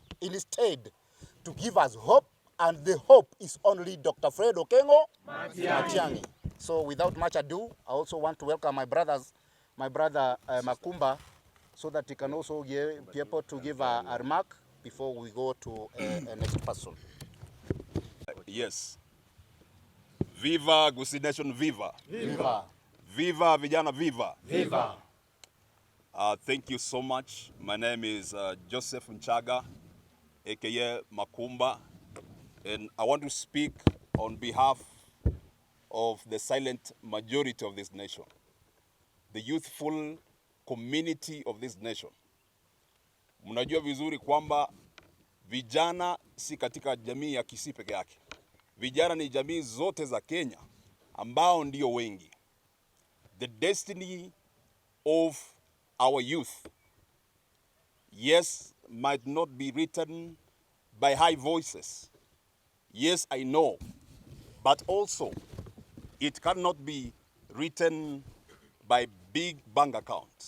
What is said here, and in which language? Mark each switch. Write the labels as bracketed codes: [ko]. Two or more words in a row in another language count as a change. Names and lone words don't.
[en] Instead, to give us hope, and the hope is only Dr. Fred Okengo Matiang'I. So without much ado, I also want to welcome my brother Makumba, so that he can also be able to give a remark before we go to a next person. Yes. Viva Gusii Nation, viva. Viva. [sw] Viva vijana viva. Viva. [en] Thank you so much. My name is Joseph Nchaga, aka Makumba, and I want to speak on behalf of the silent majority of this nation, the youthful community of this nation. [sw] Mnajua vizuri kwamba vijana si katika jamii ya Gusii peke yake. Vijana ni jamii zote za Kenya ambao ndio wengi. [en] The destiny of our youth, yes, might not be written by high voices. Yes, I know. But also, it cannot be written by big bank accounts.